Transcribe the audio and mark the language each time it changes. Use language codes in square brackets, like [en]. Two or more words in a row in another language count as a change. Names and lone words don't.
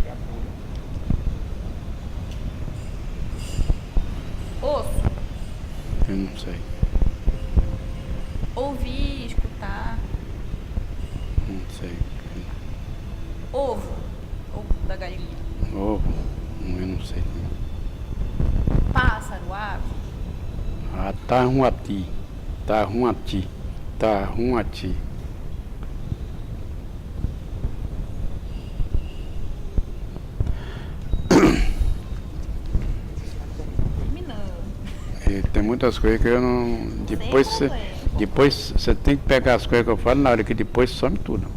[pt] Osso. Eu não sei. Ouvir, escutar. Não sei. Ovo. Ovo da galinha. Ovo. Eu não sei. Pássaro, ave. Tahuati. Tahuati. Tahuati. E tem muitas coisas que eu não. Depois você tem que pegar as coisas que eu falo na hora que depois some tudo.